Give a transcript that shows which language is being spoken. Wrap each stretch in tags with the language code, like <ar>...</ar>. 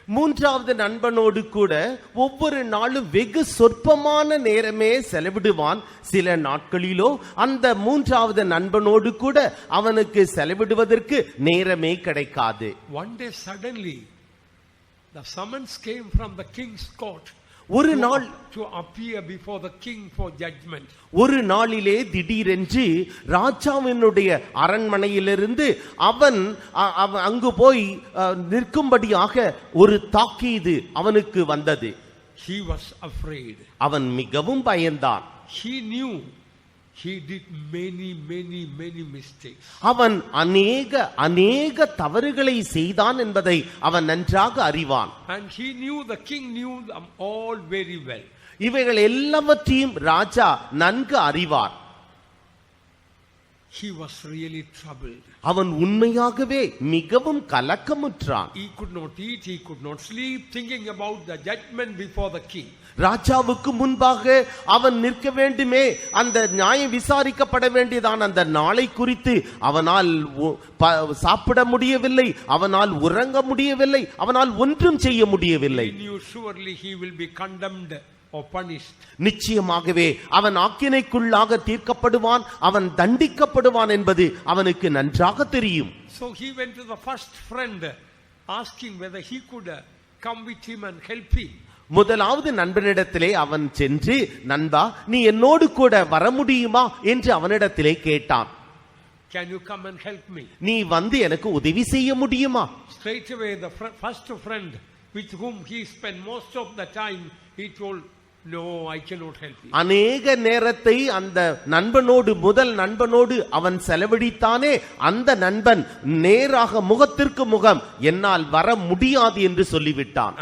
<ta>மூன்றாவது நண்பனோடு கூட ஒவ்வொரு நாளும் வெகு சொற்பமான நேரமே செலவிடுவான். சில நாட்களிலோ அந்த மூன்றாவது நண்பனோடு கூட அவனுக்கு செலவிடுவதற்கு நேரமே கிடைக்காது.</ta> <en>One day suddenly the summons came from the king's court.</en> <ta>ஒரு நாள்</ta> <en>to appear before the king for judgment.</en> <ta>ஒரு நாளிலே திடீரென்று ராஜாவினுடைய அரண்மனையிலிருந்து அவன் அங்கு போய் நிற்கும்படியாக ஒரு தாக்கீது அவனுக்கு வந்தது.</ta> <en>He was afraid.</en> <ta>அவன் மிகவும் பயந்தான்.</ta> <en>He knew he did many mistakes.</en> <ta>அவன் அநேக தவறுகளை செய்தான் என்பதை அவன் நன்றாக அறிவான்.</ta> <en>And he knew, the king knew them all very well.</en> <ta>இவைகள் எல்லாவற்றையும் ராஜா நன்கு அறிவார்.</ta> <en>He was really troubled.</en> <ta>அவன் உண்மையாகவே மிகவும் கலக்கமுற்றான்.</ta> <en>He could not eat, he could not sleep, thinking about the judgment before the king.</en> <ta>ராஜாவுக்கு முன்பாக அவன் நிற்க வேண்டுமே, அந்த நியாயம் விசாரிக்கப்பட வேண்டியதான் அந்த நாளை குறித்து அவனால் சாப்பிட முடியவில்லை, அவனால் உறங்க முடியவில்லை, அவனால் ஒன்றும் செய்ய முடியவில்லை.</ta> <en>He knew surely he will be condemned or punished.</en> <ta>நிச்சயமாகவே அவன் ஆக்கினைக்குள்ளாக தீர்க்கப்படுவான், அவன் தண்டிக்கப்படுவான் என்பது அவனுக்கு நன்றாக தெரியும்.</ta> <en>So he went to the first friend asking whether he could come with him and help him.</en> <ta>முதலாவது நண்பனிடத்திலே அவன் சென்று, நண்பா நீ என்னோடு கூட வர முடியுமா என்று அவனிடத்திலே கேட்டான்.</ta> <en>Can you come and help me?</en> <ta>நீ வந்து எனக்கு உதவி செய்ய முடியுமா?</ta> <en>Straight away the first friend with whom he spent most of the time, he told, no, I cannot help you.</en> <ta>அநேக நேரத்தை அந்த நண்பனோடு, முதல் நண்பனோடு அவன் செலவழித்தானே, அந்த நண்பன் நேராக முகத்திற்கு முகம் என்னால் வர முடியாது என்று சொல்லிவிட்டான்.</ta>